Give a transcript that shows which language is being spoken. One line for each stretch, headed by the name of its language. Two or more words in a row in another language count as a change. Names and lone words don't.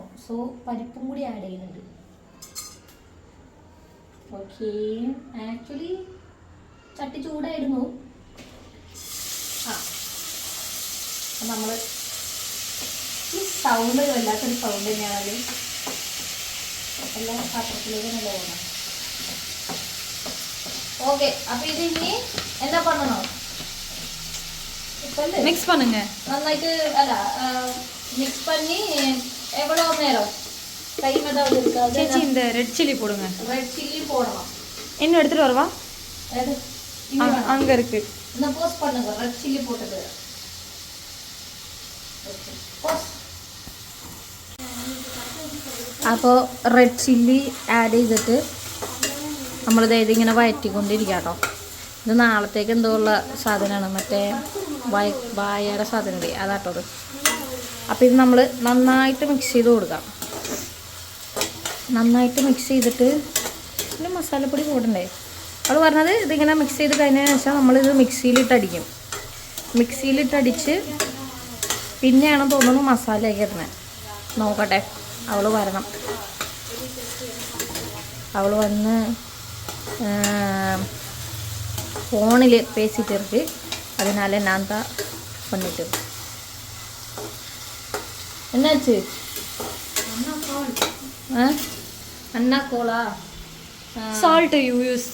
Malayalam: സോ പരിപ്പും കൂടി ആഡ് ചെയ്യുന്നുണ്ട്.
English: okay, actually
Malayalam: ചട്ടി ചൂടായിരുന്നു. നമ്മൾ ഈ സൗണ്ട് വല്ലാത്തൊരു സൗണ്ട് തന്നെയാണ്. എല്ലാ പാത്രത്തിലേക്ക് നല്ല പോകണം. ഓക്കെ, അപ്പൊ ഇത് ഇനി എന്താ பண்ணணும்?
Tamil: மிக்ஸ் பண்ணுங்க
Malayalam: നന്നായിട്ട്. അല്ല,
Tamil: மிக்ஸ் பண்ணி எவ்வளோ நேரம் டைம் ஏதாவது இருக்கா? சேச்சி இந்த
English: red chilli
Tamil: போடுங்க.
English: red chilli
Tamil: போடலாம். இன்னும் எடுத்துட்டு வரவா? எது? அங்க இருக்கு. இந்த போஸ்ட் பண்ணுங்க.
English: red chilli
Tamil: போட்டது.
English: okay, post.
Malayalam: അപ്പോൾ
English: red chilli
Malayalam: ആഡ് ചെയ്തിട്ട് നമ്മളിത് ഇതിങ്ങനെ വഴറ്റിക്കൊണ്ടിരിക്കുക കേട്ടോ. ഇത് നാളത്തേക്ക് എന്തോ ഉള്ള സാധനമാണ്, മറ്റേ വായയുടെ സാധനമില്ലേ, അതാട്ടോ. അപ്പോൾ ഇത് നമ്മൾ നന്നായിട്ട് മിക്സ് ചെയ്ത് കൊടുക്കാം. നന്നായിട്ട് മിക്സ് ചെയ്തിട്ട് പിന്നെ മസാലപ്പൊടി കൂടണ്ടേ? അവൾ പറഞ്ഞത് ഇതിങ്ങനെ മിക്സ് ചെയ്ത് കഴിഞ്ഞതിന് ശേഷം നമ്മളിത് മിക്സിയിലിട്ടടിക്കും. മിക്സിയിലിട്ടടിച്ച് പിന്നെയാണ് തോന്നുന്നു മസാലയൊക്കെ ഇടുന്നത്. നോക്കട്ടെ, അവൾ വരണം.
Tamil: அவள் வந்து ஃபோனில் பேசிகிட்டு இருக்கு, அதனால நான் தான் பண்ணிட்டு இருக்கேன். என்னாச்சு? அண்ணா கோலா
English: salt you use